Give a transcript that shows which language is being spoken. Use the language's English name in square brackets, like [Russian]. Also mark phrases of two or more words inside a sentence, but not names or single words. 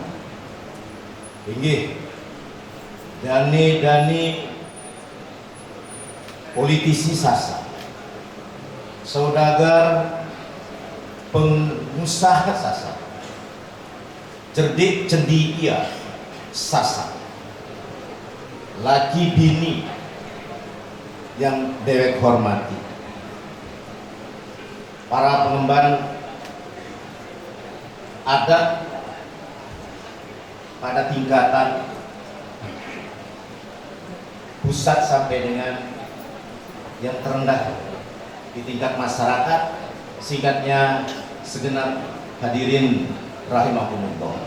[Indonesian] Inggih dani politisi Sasak, saudagar pengusaha Sasak, cerdik cendikia Sasak, laki bini yang dewek hormati, para pengemban adat pada tingkatan pusat sampai dengan yang terendah di tingkat masyarakat, singkatnya segenap hadirin rahimahumullah.